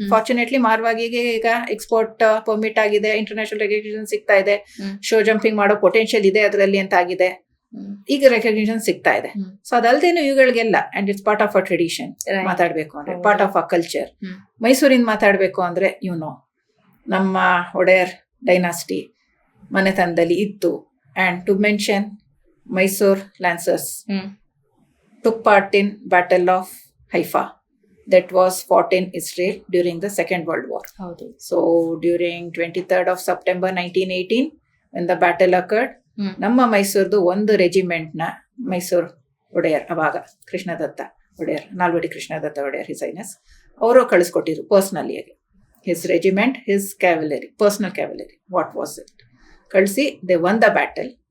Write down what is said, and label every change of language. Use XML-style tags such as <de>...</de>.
<kn>Fortunately, ಮಾರ್ವಾಗಿಗೆ ಈಗ export permit ಆಗಿದೆ, international recognition ಸಿಗ್ತಾ ಇದೆ, ಶೋ ಜಂಪಿಂಗ್ ಮಾಡೋ ಪೊಟೆನ್ಶಿಯಲ್ ಇದೆ ಅದರಲ್ಲಿ ಅಂತ ಆಗಿದೆ, ಈಗ ರೆಕಗ್ನಿಷನ್ ಸಿಗ್ತಾ ಇದೆ. So ಅದಲ್ದೇನು ಇವುಗಳಿಗೆಲ್ಲ,</kn> <en>And it's part of a tradition.</en> <kn>ಮಾತಾಡ್ಬೇಕು ಅಂದ್ರೆ</kn> <en>Part of a culture.</en> <kn>ಮೈಸೂರಿಂದ ಮಾತಾಡ್ಬೇಕು ಅಂದ್ರೆ ನಮ್ಮ ಒಡೆಯರ್ ಡೈನಾಸ್ಟಿ ಮನೆತನದಲ್ಲಿ ಇತ್ತು.</kn> <en>And to mention, Mysore lancers took part in Battle of Haifa that was fought in Israel during the Second World War. So during 23rd of September 1918, when the battle occurred,</en> <kn>ನಮ್ಮ ಮೈಸೂರ್ದು ಒಂದು regiment ನ ಮೈಸೂರ್ ಒಡೆಯರ್, ಅವಾಗ Krishnadatta Wadiyar, Nalvadi Krishnadatta Wadiyar his highness, ಅವರು ಕಳಿಸ್ಕೊಟ್ಟಿದ್ರು personally ಆಗಿ.</kn> <en>His regiment, his cavalry, personal cavalry, what was it, ಕಳಿಸಿ they won the battle.</en>